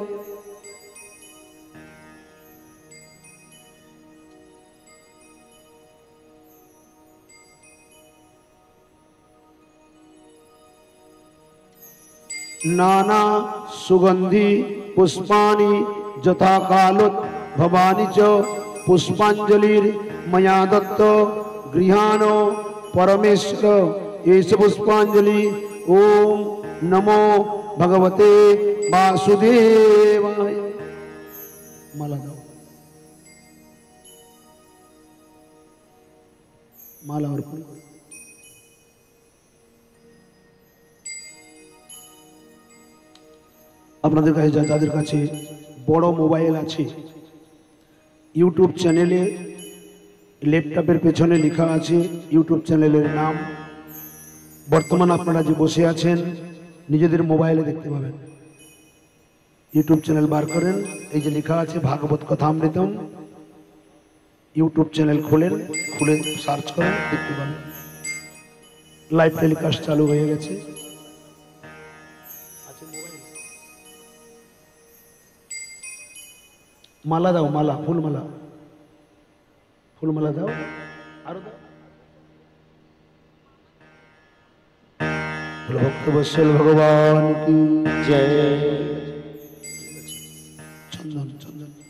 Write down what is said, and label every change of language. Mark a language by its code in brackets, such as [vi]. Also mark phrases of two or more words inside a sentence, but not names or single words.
[sa] नाना सुगंधि पुष्पाणि यथा कालोत् भवानि च पुष्पांजलिर मया दत्त गृहाणो परमेश्वर एष पुष्पांजलि। ओम नमो भगवते वासुदेवाय। [hi] माला दो, माला अर्पण करो। [bn] আপনাদের কাছে যাদের কাছে বড় মোবাইল আছে, ইউটিউব চ্যানেলে ল্যাপটপের পেছনে লেখা আছে ইউটিউব চ্যানেলের নাম। বর্তমান আপনারা যে বসে আছেন নিজেদের মোবাইলে দেখতে পাবেন। ইউটিউব চ্যানেল বার করেন, এই যে লেখা আছে ভাগবত কথামৃতম, ইউটিউব চ্যানেল খোলেন, খুলে সার্চ করেন, দেখতে পাবেন [en] live telecast [bn] চালু হয়ে গেছে। মালা দাও, মালা ফুল মালা, ফুল মালা দাও, আরো দাও। [hi] भक्त वत्सल भगवान की जय। चंदन चंदन